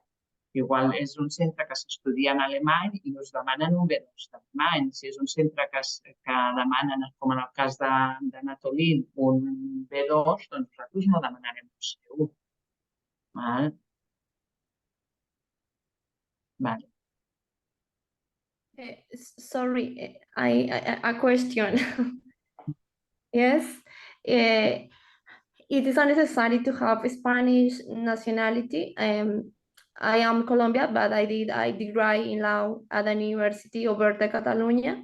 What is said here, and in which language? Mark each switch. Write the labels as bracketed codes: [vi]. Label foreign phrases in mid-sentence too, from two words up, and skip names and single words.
[ca] Igual és un centre que s'estudia en alemany i us demanen un B2 d'alemany. Si és un centre que demanen, com en el cas de Natolin, un B2, doncs nosaltres no demanarem un C1. Vale. [en] Sorry, a question. Yes, it is unnecessary to have Spanish nationality. I am Colombian, but I did degree in law at the University of Catalonia.